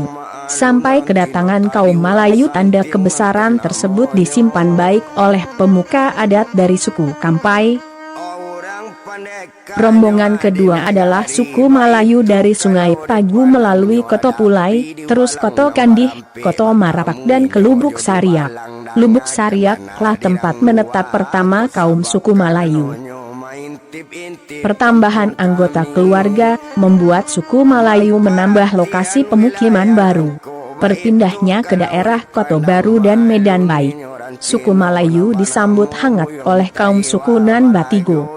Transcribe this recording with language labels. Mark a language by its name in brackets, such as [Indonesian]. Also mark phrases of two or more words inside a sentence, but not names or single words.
[Indonesian] Sampai kedatangan kaum Malayu, tanda kebesaran tersebut disimpan baik oleh pemuka adat dari suku Kampai. Rombongan kedua adalah suku Malayu dari Sungai Pagu melalui Koto Pulai, terus Koto Kandih, Koto Marapak, dan ke Lubuk Sariak. Lubuk Sariak lah tempat menetap pertama kaum suku Malayu. Pertambahan anggota keluarga membuat suku Malayu menambah lokasi pemukiman baru. Perpindahnya ke daerah Koto Baru dan Medan Baik. Suku Malayu disambut hangat oleh kaum suku Nan Batigo.